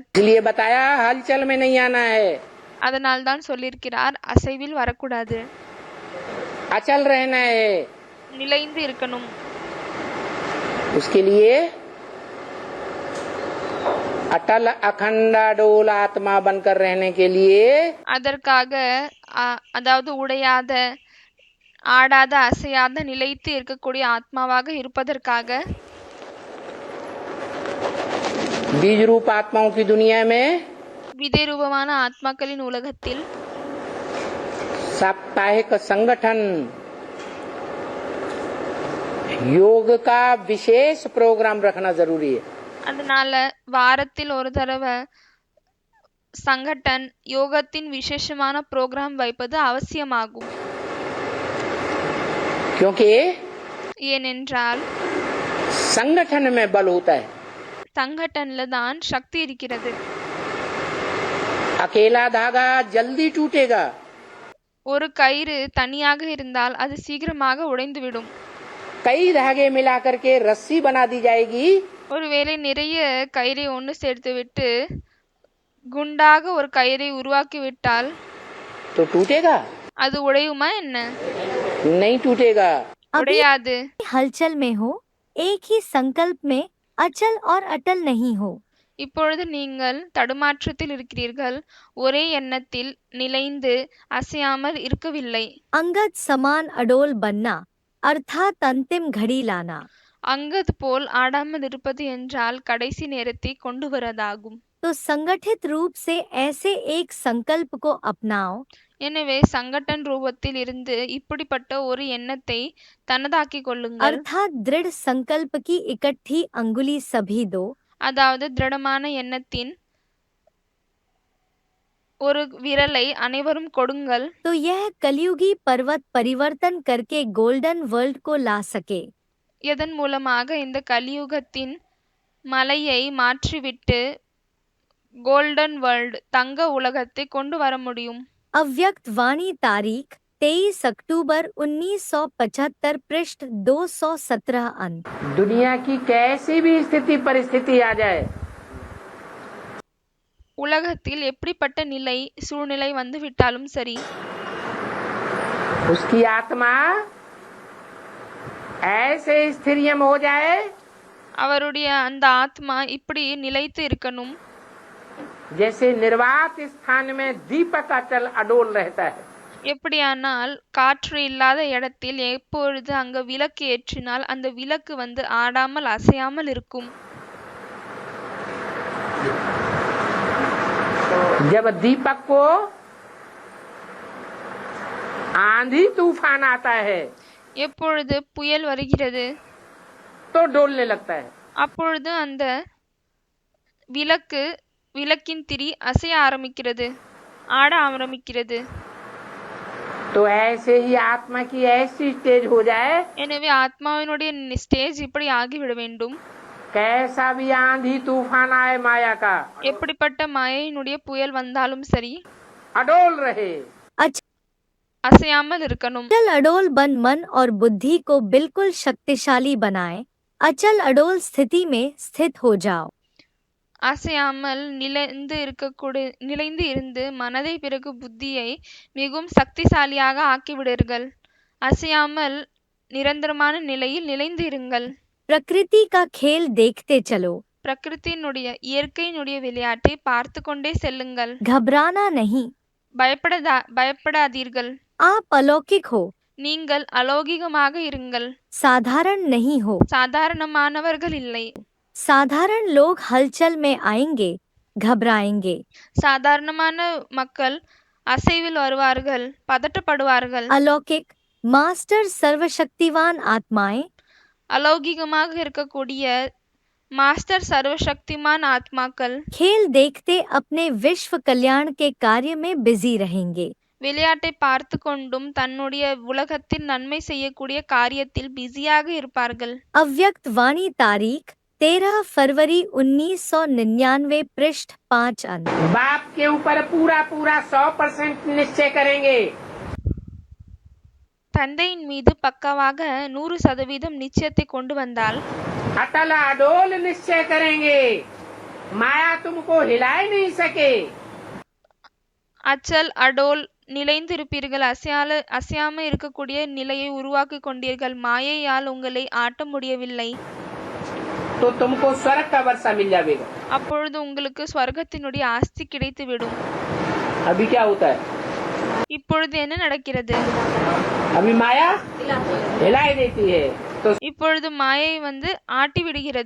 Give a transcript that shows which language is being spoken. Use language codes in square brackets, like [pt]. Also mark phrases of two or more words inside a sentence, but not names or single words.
[hi] इसलिए बताया हलचल में नहीं आना है, [ta] அதனால் தான் சொல்லியிருக்கிறார், அசைவில் வரக்கூடாது, [hi] अचल रहना है। [ta] நிலைந்து இருக்கணும். [hi] उसके लिए अटल अखंड अडोल आत्मा बनकर रहने के लिए [ta] அதற்காக அதாவது உடையாத, ஆடாத, அசையாத, நிலைத்து இருக்கக்கூடிய ஆத்மாவாக இருப்பதற்காக [hi] बीज रूप आत्माओं की दुनिया में [ta] விதை ரூபமான ஆத்மாக்களின் உலகத்தில் [hi] साप्ताहिक संगठन योग का विशेष प्रोग्राम रखना जरूरी है। [ta] அதனால வாரத்தில் ஒரு தடவை சங்கடன் யோகத்தின் விசேஷமான புரோகிராம் வைப்பது அவசியமாகும். [hi] क्योंकि [ta] ஏனென்றால் [hi] संगठन में बल होता है, [ta] சங்கடன்ல தான் சக்தி இருக்கிறது. [hi] अकेला धागा जल्दी टूटेगा, [ta] ஒரு கயிறு தனியாக இருந்தால் அது சீக்கிரமாக உடைந்துவிடும். [hi] कई धागे मिलाकर के रस्सी बना दी जाएगी [ta] ஒருவேளை நிறைய கயிறை ஒன்று சேர்த்து விட்டு குண்டாக ஒரு கயிறை உருவாக்கிவிட்டால் [hi] तो टूटेगा? [ta] அது உடையுமா என்ன? [hi] नहीं टूटेगा। अभी [ta] உடையாது. [hi] हलचल में हो, एक ही संकल्प में अचल और अटल नहीं हो। [ta] இப்பொழுது நீங்கள் தடுமாற்றத்தில் இருக்கிறீர்கள், ஒரே எண்ணத்தில் நிலைந்து அசையாமல் இருக்கவில்லை. [hi] अंगद समान अडोल बनना अर्थात अंतिम घड़ी लाना। [ta] அங்கது போல் ஆடாமல் இருப்பது என்றால் கடைசி நேரத்தை கொண்டு வரதாகும். [hi] तो संगठित रूप से ऐसे एक संकल्प को अपनाओ, [ta] எனவே சங்கடன் ரூபத்தில் இருந்து இப்படிப்பட்ட ஒரு எண்ணத்தை தனதாக்கிக் கொள்ளுங்கள். [hi] अर्थात दृढ़ संकल्प की इकट्ठी अंगुली सभी दो। [ta] அதாவது திடமான எண்ணத்தின் ஒரு விரலை அனைவரும் கொடுங்கள். [hi] तो यह कलयुगी पर्वत परिवर्तन करके [en] golden world [hi] को ला सके। [ta] எதன் மூலமாக இந்த கலியுகத்தின் மலையை மாற்றிவிட்டு [en] golden world [ta] தங்க உலகத்தை கொண்டு வர முடியும். [hi] अव्यक्त वाणी तारीख 23 अक्टूबर 1975 पृष्ठ 217 अंक। दुनिया की कैसी भी स्थिति परिस्थिति आ जाए, [ta] உலகத்தில் எப்படிப்பட்ட நிலை சூழ்நிலை வந்து விட்டாலும் சரி, [hi] उसकी आत्मा ऐसे स्थिरियम हो जाए [ta] அவருடைய அந்த ஆத்மா இப்படி நிலைத்து இருக்கணும். [hi] जैसे निर्वात स्थान में दीपक अचल अडोल रहता है। [ta] எப்படியானால் காற்று இல்லாத இடத்தில் எப்பொழுது அங்க விளக்கு ஏற்றினால் அந்த விளக்கு வந்து ஆடாமல் அசையாமல் இருக்கும். [hi] जब दीपक को आंधी तूफान आता है [ta] எப்பொழுது புயல் வருகிறது [hi] तो डोलने लगता है। [ta] அப்பொழுது அந்த விளக்கின் திரி அசைய ஆரம்பிக்கிறது, ஆட ஆரம்பிக்கிறது. [hi] तो ऐसे ही आत्मा की ऐसी स्टेज हो जाए, [ta] எனவே ஆத்மாவினுடைய ஸ்டேஜ் இப்படி ஆகிவிட வேண்டும். [hi] कैसा भी आंधी तूफान आए माया का, [ta] எப்படிப்பட்ட மாயையினுடைய புயல் வந்தாலும் சரி [hi] अडोल रहे। [ta] அசையாமல் இருக்கணும். [hi] अचल अडोल बन मन और बुद्धि को बिल्कुल शक्तिशाली बनाए। अचल अडोल स्थिति में स्थित हो जाओ। [ta] அசையாமல் நிலைந்து இருந்து மனதை பிறகு புத்தியை மிகவும் சக்திசாலியாக ஆக்கிவிடுங்கள். அசையாமல் நிரந்தரமான நிலையில் நிலைந்து இருங்கள். [hi] प्रकृति का खेल देखते चलो, [ta] பிரகிருத்தினுடைய இயற்கையினுடைய விளையாட்டை பார்த்து கொண்டே செல்லுங்கள். [hi] घबराना नहीं। [ta] பயப்படாதீர்கள். [hi] आप अलौकिक हो, [ta] நீங்கள் அலௌகிகமாக இருங்கள். [hi] साधारण नहीं हो। [ta] சாதாரணமானவர்கள் இல்லை. [hi] साधारण लोग हलचल में आएंगे, घबराएंगे। [ta] சாதாரணமான மக்கள் அசைவில் வருவார்கள், பதட்டப்படுவார்கள். [hi] अलौकिक मास्टर सर्वशक्तिवान आत्माएं [ta] அலௌகிகமாக இருக்கக்கூடிய மாஸ்டர் சர்வசக்திமான் ஆத்மாக்கள் [hi] खेल देखते अपने विश्व कल्याण के कार्य में बिजी रहेंगे। [ta] விளையாட்டை பார்த்து கொண்டும் தன்னுடைய உலகத்தில் நன்மை செய்யக்கூடிய காரியத்தில் பிஸியாக இருப்பார்கள். [hi] अव्यक्त वाणी तारीख 13 फरवरी 1999 पृष्ठ 5 अंक। बाप के ऊपर पूरा 100% निश्चय करेंगे। [ta] தந்தையின் மீது பக்கவாக 100% நிச்சயத்தை கொண்டு வந்தால் [hi] अटल अडोल निश्चय करेंगे, माया तुमको हिला ही नहीं सके। अचल अडोल [ta] நிலைந்து இருப்பீர்கள். அசையாம இருக்கக்கூடிய நிலையை உருவாக்கி கொண்டீர்கள். மாயையால் உங்களை ஆட்ட முடியவில்லை. [hi] तो तुमको स्वर्ग का वर्षा मिल जाएगा। [ta] அப்பொழுது உங்களுக்கு ஸ்வர்க்கத்தினுடைய ஆஸ்தி கிடைத்துவிடும். [hi] अभी क्या होता है? [ta] இப்பொழுது என்ன நடக்கிறது? [hi] अभी माया हिलाई देती है, तो [ta] இப்பொழுது மாயை வந்து ஆட்டி விடுகிறது.